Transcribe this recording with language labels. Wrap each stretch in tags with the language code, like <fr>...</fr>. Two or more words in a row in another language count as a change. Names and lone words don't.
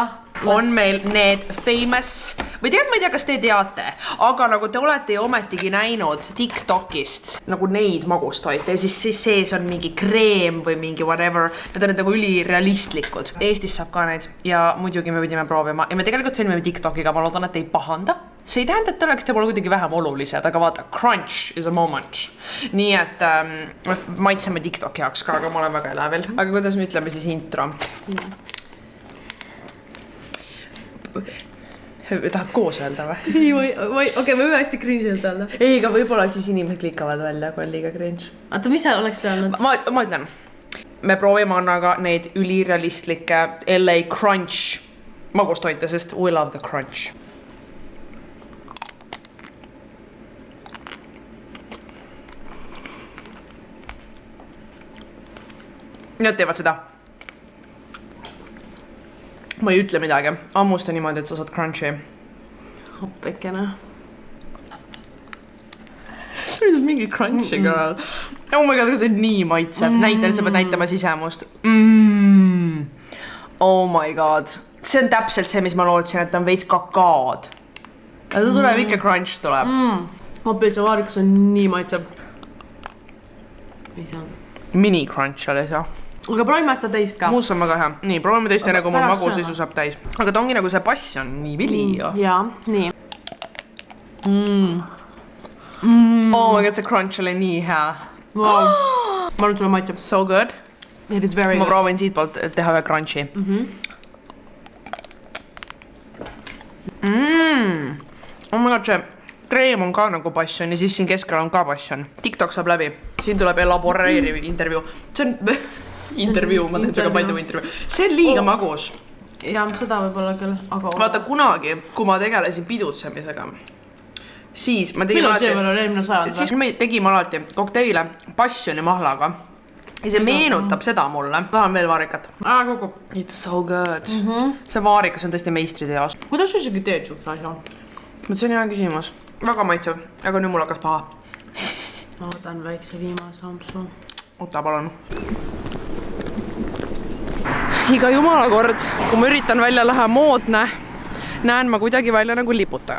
<et>On meil need famous, või ma ei tea, kas te teate, aga nagu te olete ju ometigi näinud TikTokist nagu neid magustoite ja siis sees on mingi kreem või mingi whatever. Need on nagu ülirealistlikud. Eestis saab ka neid ja muidugi me pidime proovima ja me tegelikult filmime TikTokiga, ma loodan, et ei pahanda. See ei tähenda, et oleks te pole kuidagi vähem olulised, aga vaata,</et> <en>crunch is a moment.</en> <et>Nii et maitseme TikToki jaoks ka, aga ma olen väga elevil. Aga kuidas me ütleme siis intro? Tahad koos öelda või? Okei, me võime hästi cringe öelda. Ei, aga võib-olla siis inimesed klikavad välja, kui on liiga cringe. Oota, mis sa oleks öelnud? Ma ütlen. Me proovime Annaga neid ülirealistlikke LA crunch magustoite, sest</et> <en>we love the crunch.</en> <et>Nad teevad seda. Ma ei ütle midagi. Ammusta niimoodi, et sa saad crunchi. Hoppekene. Sa ütled mingi crunchi, girl.</et> <en>Oh my god,</en> <et>see nii maitseb. Näitel, sa pead näitama sisemust.</et> <en>Oh my god.</en> <et>See on täpselt see, mis ma lootsin, et on veits kakaod. Ja ta tuleb ikka crunch tuleb. Hoopis see vaarikas on nii maitseb. Ei saanud. Mini crunch oli see. Aga proovime seda teist ka. Muus on väga hea. Nii, proovime teist enne, kui mul magusisu saab täis. Aga ta ongi nagu see passion, nii vili ju. Jaa, nii.</et> <en>Oh my god,</en> <et>see crunch oli nii hea. Wow. Ma arvan, sulle maitseb.</et> <en>So good. It is very</en> <et>Ma</et> <en>good.</en> <et>proovin siit poolt teha ühe crunchi.</et> <en>Oh my god,</en> <et>see kreem on ka nagu passion ja siis siin keskel on ka passion. TikTok saab läbi. Siin tuleb elaboreeriv intervjuu. See on intervjuu, ma teen suga palju intervjuu. See on liiga magus. Ja, seda võib-olla küll, aga... Vaata, kunagi, kui ma tegelesin pidutsemisega, siis ma tegin alati... Millal see veel eelmine sajand? Siis me tegime alati kokteile passioni mahlaga. Ja see meenutab seda mulle. Tahan veel vaarikat. Kogu.</et> <en>It's so good.</en> <et>See vaarikas on tõesti meistri teos. Kuidas sa isegi teed suhtlasi on? See on hea küsimus. Väga maitsev, aga nüüd mul hakkas paha. Ma võtan väikse viimase ampsu. Ota, palun. Iga jumala kord, kui ma üritan välja lähe moodne, näen ma kuidagi välja nagu liputaja.</et>